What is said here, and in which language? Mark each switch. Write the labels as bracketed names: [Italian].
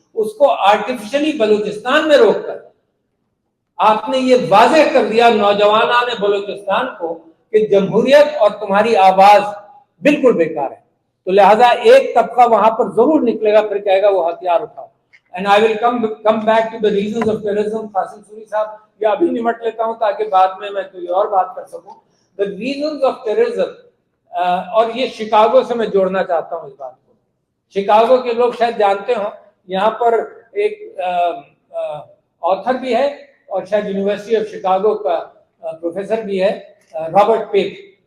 [Urdu] اس کو آرٹیفیشلی بلوچستان میں روک کر آپ نے یہ واضح کر دیا نوجوانان بلوچستان کو کہ جمہوریت اور تمہاری آواز بالکل بیکار ہے. تو لہذا ایک طبقہ وہاں پر ضرور نکلے گا, پھر کہے گا وہ ہتھیار اٹھاؤ. [English] And I will come back to the reasons of terrorism. [Urdu] Qasim sorry صاحب, یہ ابھی نمٹ لیتا ہوں تاکہ بعد میں کوئی اور بات کر سکوں. [English] The reasons of terrorism, [Urdu] اور یہ شکاگو سے میں جوڑنا چاہتا ہوں اس بات کو. شکاگو کے لوگ شاید جانتے ہوں, یہاں پر ایک آتھر بھی ہے اور شاید یونیورسٹی آف شکاگو کا پروفیسر بھی ہے, رابرٹ پیپ.